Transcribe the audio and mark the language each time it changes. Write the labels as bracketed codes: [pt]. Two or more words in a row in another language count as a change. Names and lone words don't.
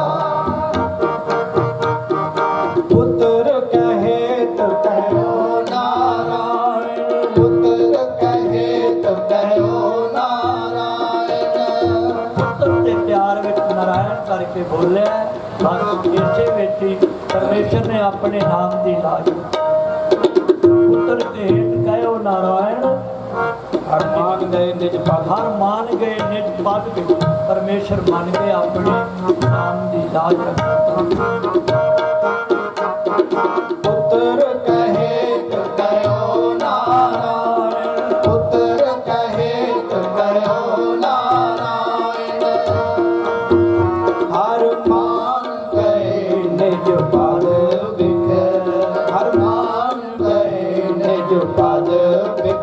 [hi] पुत्र कहे तो कहो नारायण, पुत्र कहे तो कहो नारायण। [pa] ਪੁੱਤਰ ਦੇ ਪਿਆਰ ਵਿੱਚ ਨਾਰਾਇਣ ਕਰਕੇ ਬੋਲਿਆ। ਬਸ ਇਸੇ ਵਿੱਚ ਹੀ ਪਰਮੇਸ਼ਰ ਨੇ ਆਪਣੇ ਨਾਮ ਦੀ ਲਾਜ। ਪੁੱਤਰ ਦੇ ਹੇਠ ਕਹਿਓ ਨਾਰਾਇਣ, ਹਰ ਮਾਨ ਗਏ ਨਿਜ ਪਦ, ਹਰ ਮਾਨ ਗਏ ਨਿਜ ਪਦ ਵਿੱਚ। ਪਰਮੇਸ਼ਰ ਮੰਨ ਕੇ ਆਪਣੇ ਨਾਮ ਦੀ ਲਾਜ ਰੱਖਦਾ। [hi] पुत्र कहे तो कहो नारायण, पुत्र कहे तो कहो नारायण। हर मान गए निज पद बिख, हर मान गए निज पद बिख।